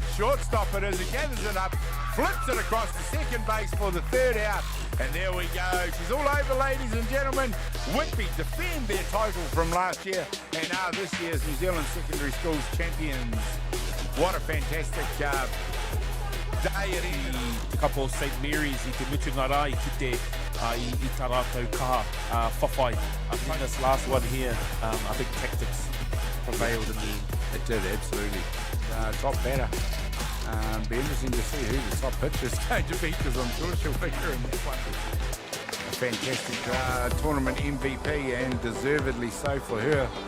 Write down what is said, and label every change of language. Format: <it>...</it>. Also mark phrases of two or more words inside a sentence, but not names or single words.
<en>Shortstop it as he gathers it up. Flips it across to second base for the 3rd out. And there we go. She's all over, ladies and gentlemen. Whitby defend their title from last year and are this year's New Zealand Secondary Schools champions. What a fantastic day it is.</en> <mi>Kapo St. Mary's I te mutunga rā I kite I tā rātou kaha whawhai.</mi> <en>I think this last one here, I think tactics prevailed in the end. It did, absolutely. Top batter. Be interesting to see who the top pitcher is going to be because I'm sure she'll figure in that one. A fantastic tournament MVP and deservedly so for her.</en>